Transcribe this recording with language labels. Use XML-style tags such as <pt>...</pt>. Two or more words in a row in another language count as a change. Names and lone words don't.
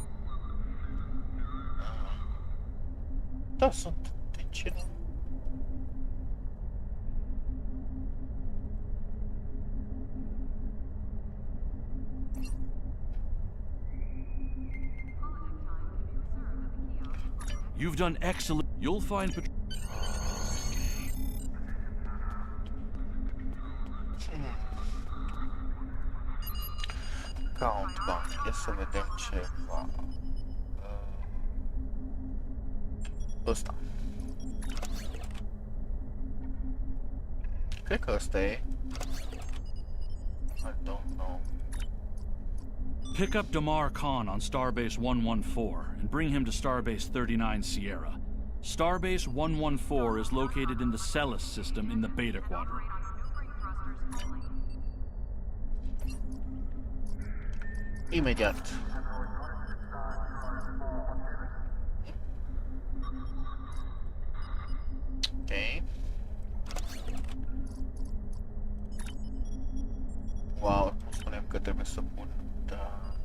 <ro>Da, sunt. De ce nu?</ro> <en>You've done excellent. You'll find. account bank.</en> <ro>Ia să vedem ceva. Ăsta. Cred că ăsta e.</ro> <en>I don't know. Pick up Damar Khan on Starbase 114 and bring him to Starbase 39 Sierra. Starbase 114 is located in the Celis system in the Beta Quadrant.</en> <ro>Imediat. Ok. Wow, nu spunem că trebuie să pun, da.</ro>